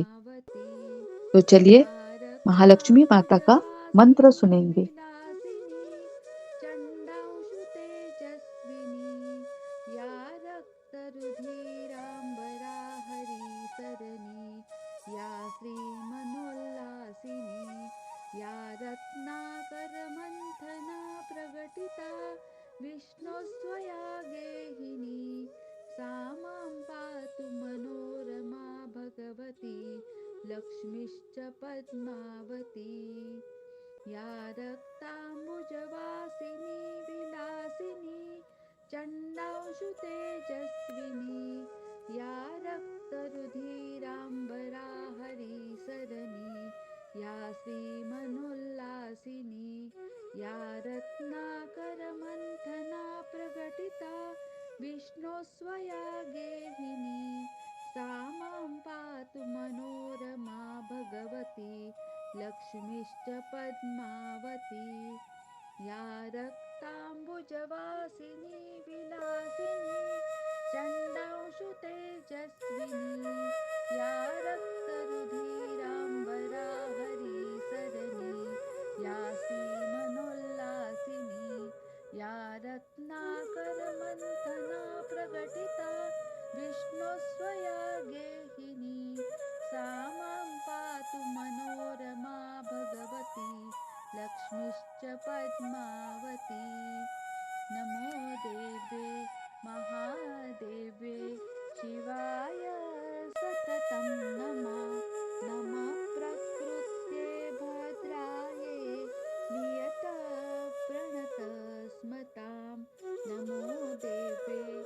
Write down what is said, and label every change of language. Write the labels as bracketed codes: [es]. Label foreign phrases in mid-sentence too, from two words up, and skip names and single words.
[hi] तो चलिए महालक्ष्मी माता का मंत्र सुनेंगे। [sa] या रत्नाकर मंथना प्रगटिता विष्णुस्वया गेहिनी सा मां पातु मनोरमा भगवती लक्ष्मीश्च पद्मावती या रक्ताम्बुजवासिनी विलासिनी चण्डांशुतेजस्विनी या रक्तरुधिराम्बरा हरिसरणी या श्रीमनोल्लासिनी या रत्नाकरमन्थना प्रकटिता विष्णोस्वया गेहिनी सा मां पातु मनोरमा भगवती लक्ष्मीश्च पद्मावती या रक्ताम्बुजवासिनी विलासिनी चण्डांशुतेजस्विनी या रक्तरुधिराम्बरा हरिसरणी या श्रीमनोल्लासिनी या रत्नाकरमन्थना प्रकटिता विष्णुस्वया गेहिनी सा मां पातु मनोरमा भगवती लक्ष्मीश्च पद्मावती नमो देवे महादेवे शिवाय सततं नमः नमः प्रकृत्ये भद्राये नियत प्रणतस्मतां नमो देवे